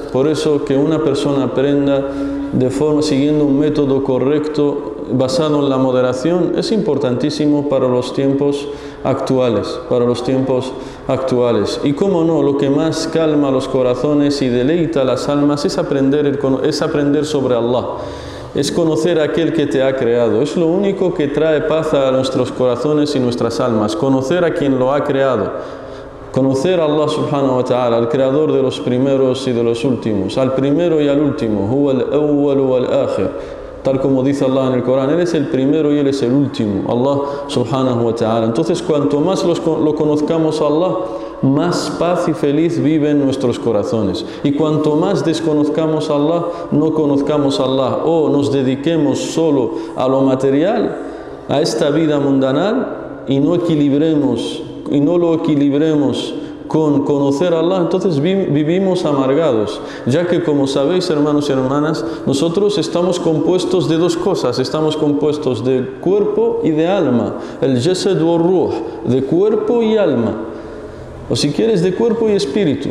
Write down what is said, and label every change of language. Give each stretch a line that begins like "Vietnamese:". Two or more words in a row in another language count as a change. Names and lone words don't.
Spanish: Por eso que una persona aprenda de forma siguiendo un método correcto, basado en la moderación, es importantísimo para los tiempos actuales, Y cómo no, lo que más calma los corazones y deleita las almas es aprender sobre Allah. Es conocer a aquel que te ha creado. Es lo único que trae paz a nuestros corazones y nuestras almas. Conocer a quien lo ha creado. Conocer a Allah
Arabic: subhanahu wa ta'ala,
Spanish: al creador de los primeros y de los últimos, al primero y al último.
Arabic: Huwa al-awwal wal-akhir.
Spanish: Tal como dice Allah en el Corán, Él es el primero y Él es el último.
Arabic: Allah subhanahu wa ta'ala.
Spanish: Entonces, cuanto más lo conozcamos a Allah, más paz y feliz vive en nuestros corazones. Y cuanto más desconozcamos a Allah, no conozcamos a Allah, o nos dediquemos solo a lo material, a esta vida mundanal, y no lo equilibremos con conocer a Allah, entonces vivimos amargados, ya que, como sabéis, hermanos y hermanas, nosotros estamos compuestos de dos cosas, estamos compuestos de cuerpo y de alma,
Arabic: el jasad wa ruh,
Spanish: de cuerpo y alma, o si quieres, de cuerpo y espíritu.